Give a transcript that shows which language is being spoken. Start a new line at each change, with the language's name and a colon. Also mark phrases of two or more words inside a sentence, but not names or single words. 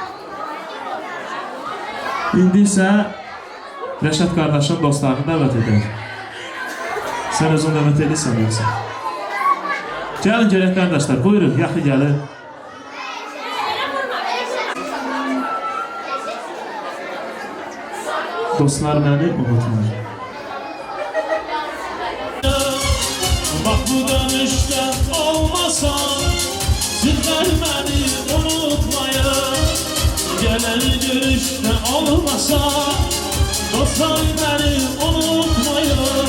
Azerbaijani: İndi isə Rəşad qardaşın dostlarını dəvət edək. Sən özün dəvət edirsən yoxsa? Gəlin gələk qardaşlar, buyurun, yaxı gəlin. Dostlar məni unutmayın.
Turkish: Bak bu dönüşte olmasa sizler beni unutmayın Gelen görüşte olmasa dostlar beni unutmayın